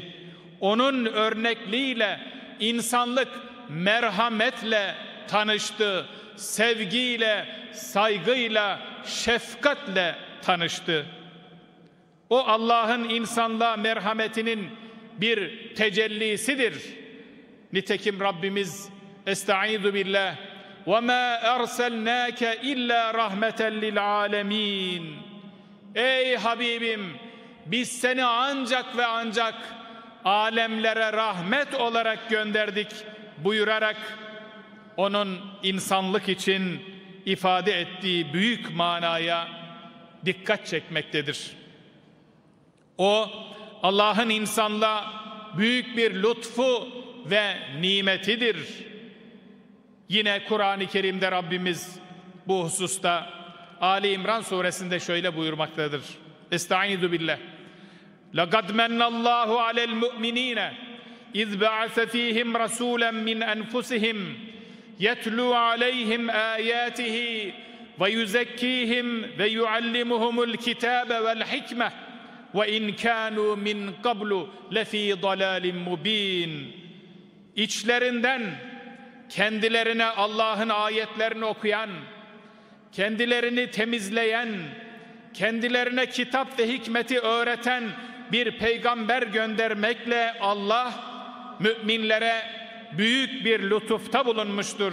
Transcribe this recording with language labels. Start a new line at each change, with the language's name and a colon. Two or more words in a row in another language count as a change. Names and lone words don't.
Turkish: Onun örnekliğiyle insanlık merhametle tanıştı, sevgiyle, saygıyla, şefkatle tanıştı. O Allah'ın insanlığa merhametinin bir tecellisidir. Nitekim Rabbimiz
Arabic: أستعيذ بالله وَمَا أَرْسَلْنَاكَ إِلَّا رَحْمَةً لِلْعَالَمِينَ.
Turkish: Ey Habibim, biz seni ancak ve ancak alemlere rahmet olarak gönderdik buyurarak onun insanlık için ifade ettiği büyük manaya dikkat çekmektedir. O Allah'ın insanlığa büyük bir lütfu ve nimetidir. Yine Kur'an-ı Kerim'de Rabbimiz bu hususta Ali İmran suresinde şöyle buyurmaktadır.
Arabic: أستعيذ بالله. لَقَدْ مَنَّ اللّٰهُ عَلَى الْمُؤْمِنِينَ اِذْ بَعَثَ ف۪يهِمْ رَسُولًا مِنْ أَنْفُسِهِمْ يَتْلُوا عَلَيْهِمْ آيَاتِهِ وَيُزَكِّيهِمْ وَيُعَلِّمُهُمُ الْكِتَابَ وَالْحِكْمَةَ وَاِنْ كَانُوا مِنْ قَبْلُ لَف۪ي ضَلَالٍ مُب۪ينٍ.
Turkish: İçlerinden kendilerine Allah'ın ayetlerini okuyan, kendilerini temizleyen, kendilerine kitap ve hikmeti öğreten bir peygamber göndermekle Allah müminlere büyük bir lütufta bulunmuştur.